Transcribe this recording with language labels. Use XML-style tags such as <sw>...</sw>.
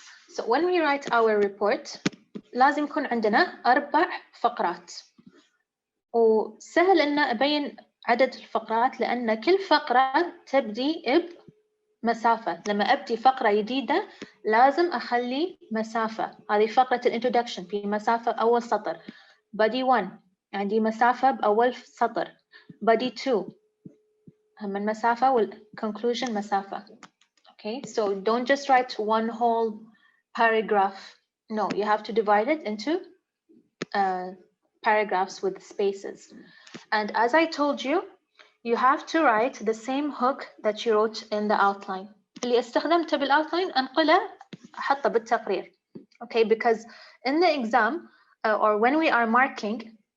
<en>So when we write our report</en> <ar>لازم يكون عندنا 4 فقرات، وسهل إن أبين عدد الفقرات لأن كل فقرة تبدي بمسافة. لما أبدي فقرة جديدة لازم أخلي مسافة. هذه فقرة الانترودكشن في مسافة أول سطر. body 1 عندي مسافة بأول سطر. body 2 هم المسافة والconclusion مسافة.</ar> <en>Okay, so don't just write one whole paragraph. No, you have to divide it into paragraphs with spaces. And as I told you, you have to write the same hook that you wrote in the outline.</en> <ar>اللي استخدمته بالoutline أنقله أحطه بالتقرير.</ar> <en>Okay, because in the exam or when we are marking,</en>